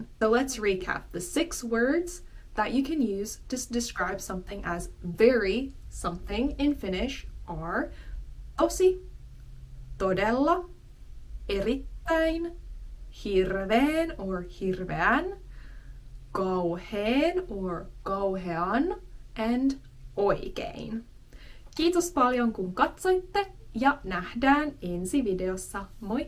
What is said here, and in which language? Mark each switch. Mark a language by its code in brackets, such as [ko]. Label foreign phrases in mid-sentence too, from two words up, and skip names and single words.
[en] So let's recap. The 6 words that you can use to describe something as very something in Finnish are tosi, todella, erittäin, hirveen or hirveän, kauheen or kauhean, and oikein. [fi] Kiitos paljon kun katsoitte ja nähdään ensi videossa.